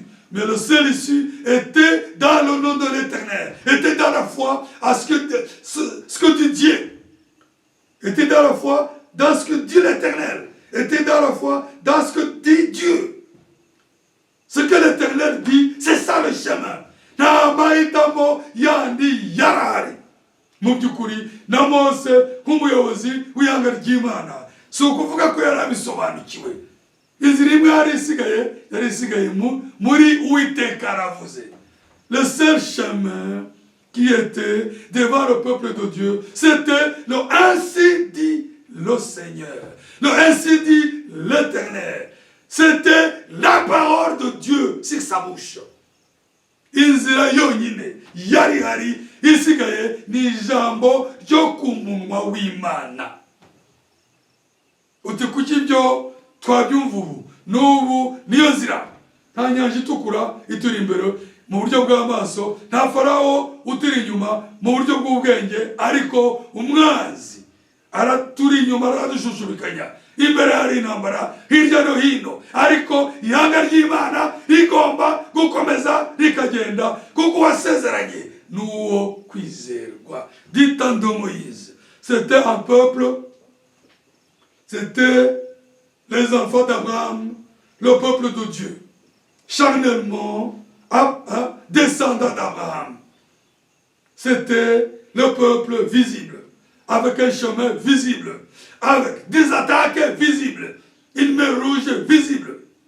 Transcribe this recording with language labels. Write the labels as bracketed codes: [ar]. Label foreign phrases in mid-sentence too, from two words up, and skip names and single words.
[fr] Mais le seul issue était dans le nom de l'Éternel, était dans la foi à ce que dit Dieu, était dans la foi dans ce que dit l'Éternel, était dans la foi dans ce que dit Dieu. Ce que l'Éternel dit, c'est ça le chemin. Namaitamo yandi yarari. [rw] Mubyukuri na Mose nk'umuyobozi w'ihanga ry'Imana si ukuvuga ko yari abisobanukiwe. Inzira imwe yari isigaye muri Uwiteka aravuze. [fr] Le seul chemin qui était devant le peuple de Dieu, c'était le ainsi dit le Seigneur, le ainsi dit l'Éternel. C'était la parole de Dieu sur sa bouche. [rw] Inzira yonyine yari hari isigaye ni ijambo ryo ku munwa w'Imana. Uti kuki ibyo twabyumva ubu n'ubu niyo nzira? Nta nyanja itukura ituri imbere mu buryo bw'amaso, nta Farawo uturi inyuma mu buryo bw'ubwenge, ariko umwanzi araturi inyuma aradushushumbikanya. Imbere hari intambara hirya no hino, ariko ihanga ry'Imana rigomba gukomeza rikagenda kuko wasezeranye n'uwo kwizerwa. [fr] Dit de Moïse, c'était un peuple C'était les enfants d'Abraham, le peuple de Dieu, charnellement descendant d'Abraham. C'était le peuple visible, avec un chemin visible, avec des attaques visibles, une mer rouge visible.